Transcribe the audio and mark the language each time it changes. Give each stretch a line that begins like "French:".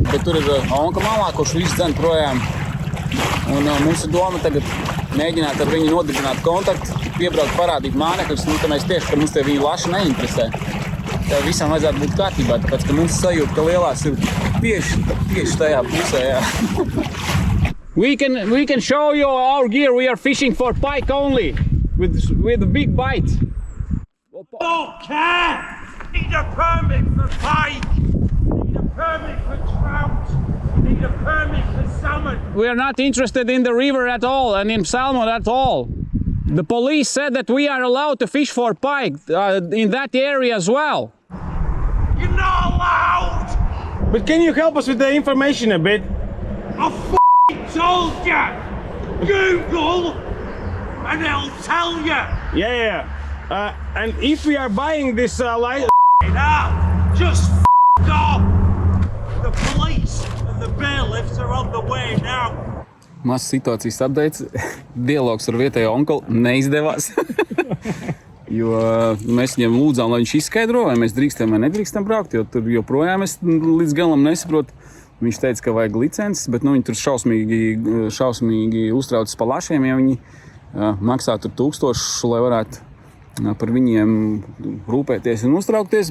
Latvian: Bet tur ir onka malā, kurš visu dzen projām. Un mums ir doma tagad mēģināt ar viņu nodibināt kontaktu, piebraukt, parādīt mānekļus, ka mēs tieši, ka mums te viņu laši neinteresē. visam vajadzētu būt kārtībā, tāpēc, ka mums sajūt, ka lielās ir tieši tajā pusē, jā.
English: We can show you our gear. We are fishing for pike only, with a big bite. Don't care! Need a permit for pike! Need a permit for trout! Need a permit for salmon! We are not interested in the river at all and in salmon at all. The police said that we are allowed to fish for pike in that area as well. You're not allowed! But can you help us with the information a bit? I f***ing told you! Google and it'll tell you! Yeah. And if we are buying this license... Now, just f*** off! The police and the bailiffs are on the way now!
Latvian: Mazs situācijas updates. Dialogs ar vietējo onkuli neizdevās. Jo mēs viņam lūdzām, lai viņš izskaidro, vai mēs drīkstam vai nedrīkstam braukt, jo tur joprojām es līdz galam nesaprotu. Viņš teica, ka vajag licences, bet viņi tur šausmīgi uztraucas pa lašiem, ja viņi maksā tur 1000, lai varētu par viņiem rūpēties un uztraukties.